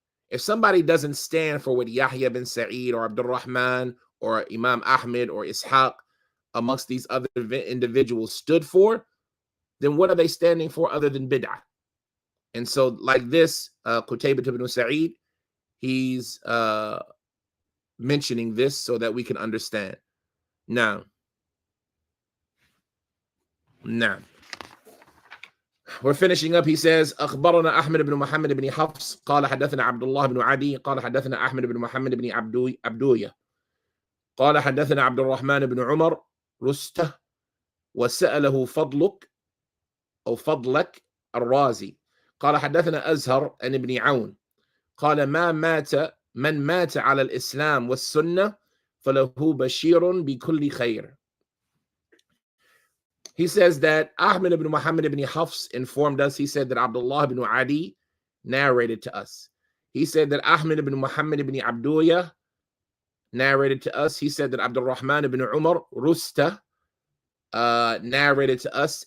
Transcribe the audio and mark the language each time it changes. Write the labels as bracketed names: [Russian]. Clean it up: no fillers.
[English] If somebody doesn't stand for what Yahya bin Sa'id or Abdul Rahman or Imam Ahmed or Ishaq amongst these other individuals stood for, then what are they standing for other than bid'ah? And so like this, Qutaybah ibn Sa'id, he's mentioning this so that we can understand. Now, we're finishing up. He says, [Arabic] أخبرنا أحمد بن محمد بن حفص قال حدثنا عبد الله بن عدي قال حدثنا أحمد بن محمد بن عبدوية قال حدثنا عبد الرحمن بن عمر رسته وسأله فضلك الرازي قال حدثنا أزهر عن ابن عون قال من مات على الإسلام والسنة فله بشير بكل خير. [English] He says that Ahmad ibn Muhammad ibn Hafs informed us. He said that Abdullah ibn Adi narrated to us. He said that Ahmad ibn Muhammad ibn Abduyah narrated to us. He said that Abdul Rahman ibn Umar Rusta narrated to us.